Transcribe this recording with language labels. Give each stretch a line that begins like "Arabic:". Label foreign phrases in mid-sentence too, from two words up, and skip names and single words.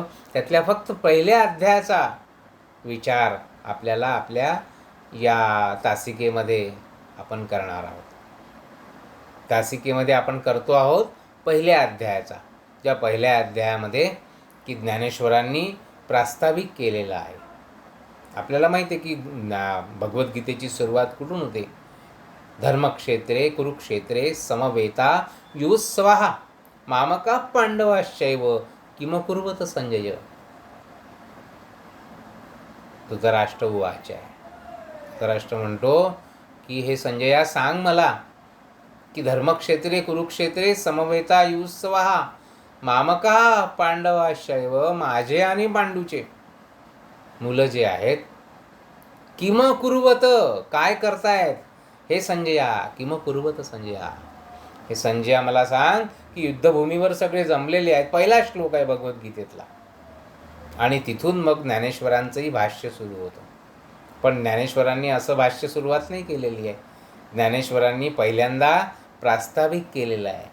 Marathi: त्यातल्या फक्त पहिल्या अध्यायाचा विचार आपल्याला आपल्या या तासिकेमध्ये आपण करणार आहोत. तासिकेमध्ये आपण करतो आहोत पहिल्या अध्यायाचा, ज्या पहिल्या अध्यायामध्ये की ज्ञानेश्वरांनी प्रास्ताविक केलेलं आहे. आपल्याला माहिती आहे की भगवद्गीतेची सुरुवात कुठून होते?
Sanskrit: धर्मक्षेत्रे कुरुक्षेत्रे समवेता युयुत्सवः मामका पांडवाश्चैव किम कुर्वत संजय.
Marathi: धृतराष्ट्र उवाच आहे. धृतराष्ट्र म्हणतो की हे संजया सांग मला की
Sanskrit: धर्मक्षेत्रे कुरुक्षेत्रे समवेता युयुत्सवः मामका पांडवाश्चैव,
Marathi: माझे आणि पांडूचे मुलं जे आहेत,
Sanskrit: किम कुर्वत
Marathi: काय करतायत हे संजया,
Sanskrit: किम कुर्वत संजया,
Marathi: हे संजया मला सांग की युद्धभूमीवर सगळे जमलेले आहेत. पहिला श्लोक आहे भगवद्गीतेतला आणि तिथून मग ज्ञानेश्वरांचंही भाष्य सुरू होतं. पण ज्ञानेश्वरांनी असं भाष्य सुरुवात नाही केलेली आहे. ज्ञानेश्वरांनी पहिल्यांदा प्रास्ताविक केलेलं आहे.